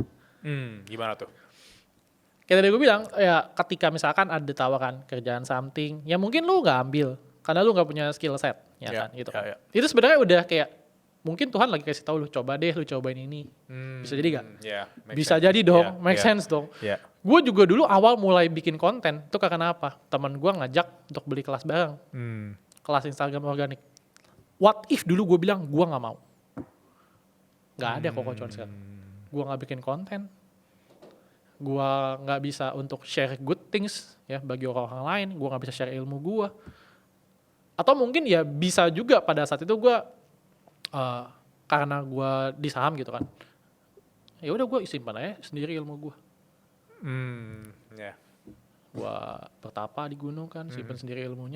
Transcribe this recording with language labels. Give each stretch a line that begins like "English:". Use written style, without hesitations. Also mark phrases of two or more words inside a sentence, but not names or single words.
Indonesian: Gimana tuh? Kayak tadi gue bilang, ya ketika misalkan ada tawaran kerjaan something, ya mungkin lu nggak ambil karena lu nggak punya
English: skill set,
Indonesian: ya kan, gitu. Itu sebenarnya udah kayak mungkin Tuhan lagi kasih tahu lu coba deh, lu cobain ini, bisa jadi nggak? Bisa jadi dong,
English: make sense dong.
Indonesian: Gue juga dulu awal mulai bikin konten itu karena apa? Temen gue ngajak untuk beli kelas bareng, kelas Instagram organik.
English: What if
Indonesian: dulu gue bilang gue nggak mau, nggak ada kok coach sekarang. Gue nggak bikin konten. Gue nggak bisa untuk
English: share good things
Indonesian: ya bagi orang-orang lain, gue nggak bisa share ilmu gue, atau mungkin ya bisa juga pada saat itu gue karena gue di saham gitu kan, ya udah gue simpan aja sendiri ilmu gue, gue bertapa di gunung kan, simpan sendiri ilmunya.